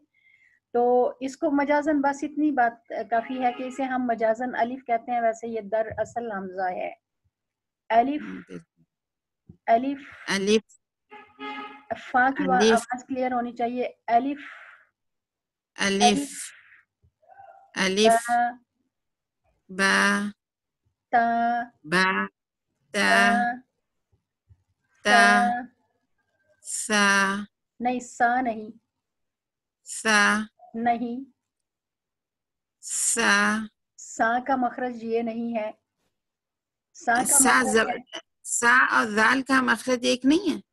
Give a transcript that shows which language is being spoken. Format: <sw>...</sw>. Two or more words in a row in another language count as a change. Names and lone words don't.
<ur>تو اس کو مجازن بس اتنی بات کافی ہے کہ اسے ہم مجازن الف کہتے ہیں, ویسے یہ در اصل حمزہ ہے. الف, الف, الف, فا کی الف, آواز کلیئر ہونی چاہیے. الف, الف, الف, الف, با, تا, با, تا, تا, تا, تا, سا, نہیں سا نہیں, سا, نہیں, سا, سا کا مخرج یہ نہیں ہے. سا کا سا مخرج ہے, سا اور ذال کا مخرج ایک نہیں ہے؟</ur>